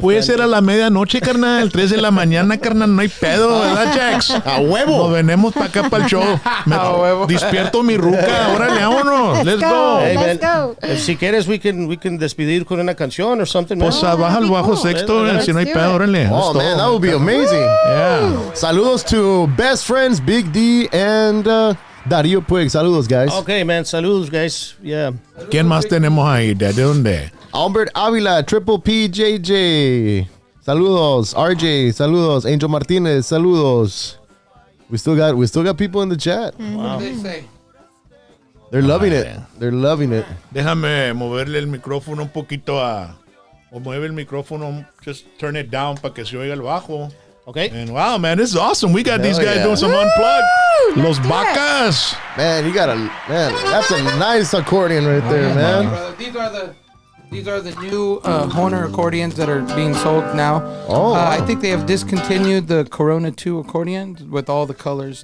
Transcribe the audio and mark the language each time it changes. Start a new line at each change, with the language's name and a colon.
Spanish: Puede ser a la medianoche, carnal, 3 de la mañana, carnal, no hay pedo, ¿verdad, Jax? A huevo. Nos venimos para acá para el show. Despierto mi ruca, órale, vámonos.
English: Let's go. Hey, Let's go.
Spanish: Si quieres,
English: we can
Spanish: despedir con una canción
English: or something.
Spanish: Pues baja el bajo sexto, si no hay pedo, órale.
English: Oh, man, that would be amazing. Yeah. Saludos to best friends, Big D and Darío Puig. Saludos, guys. Okay, man. Saludos, guys. Yeah.
Spanish: ¿Quién más tenemos ahí? ¿De dónde? Albert Avila, Triple PJJ. Saludos. RJ, saludos. Angel Martinez, saludos.
English: We still got people in the chat. What did they say? They're loving it. They're loving it.
Spanish: Déjame moverle el micrófono un poquito o mueve el micrófono,
English: just turn it down
Spanish: para que se oiga el bajo.
English: Okay. And wow, man, this is awesome. We got these guys yeah. doing some unplugged. Los Bacas. Man, that's a nice accordion right there, man. Brother, these are the new Horner accordions that are being sold now. Oh, wow. I think they have discontinued the Corona 2 accordions with all the colors.